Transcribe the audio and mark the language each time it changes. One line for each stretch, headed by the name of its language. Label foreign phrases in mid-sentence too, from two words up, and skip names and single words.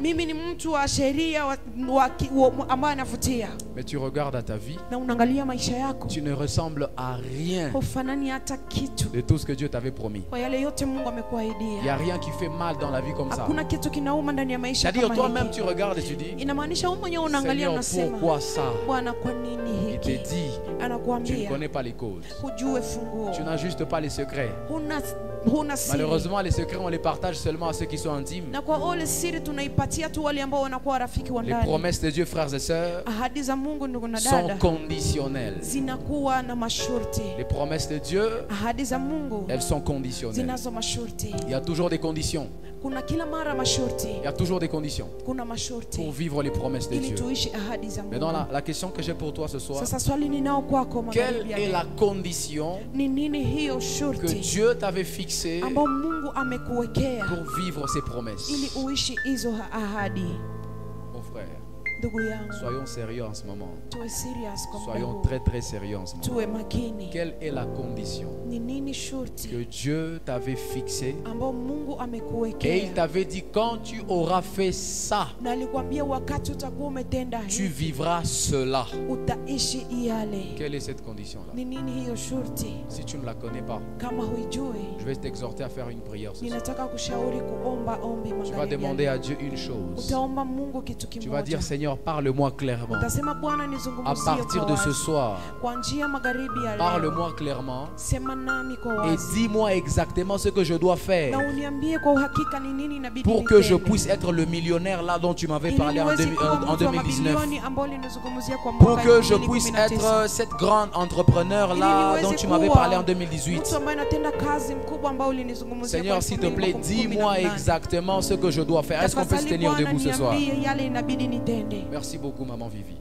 Swahili: mimi ni mtu wa sheria ambaye anavutia.
French: Mais tu regardes à ta vie,
Swahili: Na unaangalia maisha yako,
French: tu ne ressembles à rien
Swahili: hufanani hata kitu
French: de tout ce que Dieu t'avait promis.
Swahili: kwa yale yote Mungu
French: Il n'y a
Swahili: amekuahidia.
French: rien qui fait mal dans la vie comme ça.
Swahili: Hakuna kitu kinauma ndani ya maisha
French: C'est-à-dire
Swahili: kama
French: toi-même
Swahili: hiki.
French: tu regardes et tu dis,
Swahili: Inamaanisha wewe mwenyewe unaangalia
French: Seigneur,
Swahili: unasema,
French: pourquoi ça?
Swahili: Bwana, kwa nini
French: Il te
Swahili: hiki?
French: dit, tu ne
Swahili: Anakuambia
French: connais pas les causes.
Swahili: hujue funguo.
French: Tu n'as juste pas les secrets.
Swahili: Huna siri.
French: Malheureusement, les secrets, on les partage seulement à ceux qui sont intimes.
Swahili: Na kwa ole siri tunaipatia tu wale ambao wanakuwa rafiki wa
French: Les
Swahili: ndani.
French: promesses de Dieu, frères et sœurs,
Swahili: Ahadi za Mungu ndugu na
French: sont
Swahili: dada
French: conditionnelles.
Swahili: zinakuwa na masharti.
French: Les promesses de Dieu,
Swahili: Ahadi za Mungu
French: elles sont conditionnelles.
Swahili: zinazo masharti.
French: Il y a toujours des conditions.
Swahili: Kuna kila mara masharti.
French: Il y a toujours des conditions
Swahili: Kuna
French: pour
Swahili: masharti
French: vivre les promesses de
Swahili: ili
French: Dieu.
Swahili: tuishi ahadi za Mungu.
French: Maintenant, la question que j'ai pour toi ce soir,
Swahili: Sasa swali ninao kwako
French: quelle
Swahili: magharibi ya
French: est
Swahili: leo.
French: la condition
Swahili: Ni nini hiyo
French: que
Swahili: shurti
French: Dieu t'avait fixée
Swahili: ambao Mungu amekuwekea
French: pour vivre ses promesses?
Swahili: ili uishi hizo ahadi?
French: Mon frère,
Swahili: Ndugu yangu,
French: soyons sérieux en ce moment.
Swahili: tuwe serious kwa muda
French: Soyons
Swahili: huu.
French: très très sérieux en ce moment.
Swahili: Tuwe makini.
French: Quelle est la condition
Swahili: Ni nini shurti
French: que Dieu t'avait fixée
Swahili: ambao Mungu
French: et il
Swahili: amekuwekea?
French: t'avait dit quand tu auras fait ça,
Swahili: Na alikwambia wakati utakuwa umetenda
French: tu
Swahili: hivi
French: vivras cela.
Swahili: utaishi yale.
French: Quelle est cette condition-là?
Swahili: Ni nini hiyo shurti?
French: Si tu ne la connais pas,
Swahili: Kama huijui,
French: je vais t'exhorter à faire une prière ce soir.
Swahili: ninataka kushauri kuomba ombi
French: Tu vas
Swahili: magharibi ya
French: demander
Swahili: leo.
French: à Dieu une chose.
Swahili: Utaomba Mungu kitu
French: Tu vas
Swahili: kimoja.
French: dire, Seigneur, parle-moi clairement.
Swahili: Utasema, Bwana,
French: À
Swahili: nizungumzie
French: partir
Swahili: kwa
French: de ce
Swahili: wazi.
French: soir,
Swahili: Kwa njia magharibi ya leo,
French: parle-moi clairement
Swahili: sema nami kwa
French: et
Swahili: wazi
French: dis-moi exactement ce que je dois
Swahili: na
French: faire
Swahili: uniambie kwa uhakika ni nini inabidi
French: pour que je
Swahili: nitende.
French: puisse être le millionnaire là dont tu m'avais
Swahili: Ili
French: parlé en
Swahili: niweze kuwa mtu wa
French: 2019.
Swahili: mabilioni ambao ulinizungumzia kwa
French: Pour
Swahili: mwaka
French: que je puisse
Swahili: 2019.
French: être cette grande entrepreneur
Swahili: Ili
French: là
Swahili: niweze
French: dont tu m'avais
Swahili: kuwa
French: parlé en
Swahili: mtu
French: 2018.
Swahili: ambaye anatenda kazi mkubwa ambao ulinizungumzia
French: Seigneur,
Swahili: kwa
French: s'il te plaît,
Swahili: 2018.
French: dis-moi exactement ce que je dois faire. Est-ce qu'on peut se
Swahili: Tafadhali
French: tenir
Swahili: Bwana,
French: debout ce soir?
Swahili: niambie yale inabidi nitende.
French: Merci beaucoup, maman Vivi.